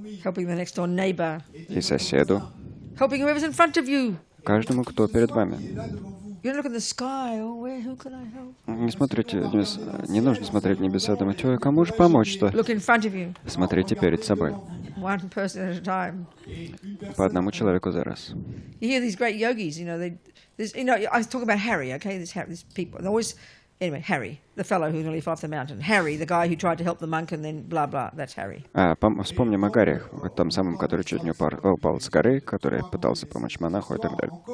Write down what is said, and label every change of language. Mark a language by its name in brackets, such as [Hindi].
[English] helping the next door neighbor, [Russian] и соседу, [English] helping whoever's in front of you. [Russian] каждому, кто перед вами. [English] You don't look in the sky, who can I help? [Russian] Не смотрите, не нужно смотреть в небеса, думать, ой, кому же помочь-то? [English] Look in front of you, [Russian] Смотрите перед собой, [English] one person at a time. [Russian] по одному человеку за раз. [English] You hear these great yogis, I was talking about Harry, okay, this people, they always, anyway, Harry, the fellow who nearly fell off the mountain. Harry, the guy who tried to help the monk and then blah, blah, that's Harry. [Russian] Вспомним о Гарри, том самом, который чуть не упал с горы, который пытался помочь монаху и так далее.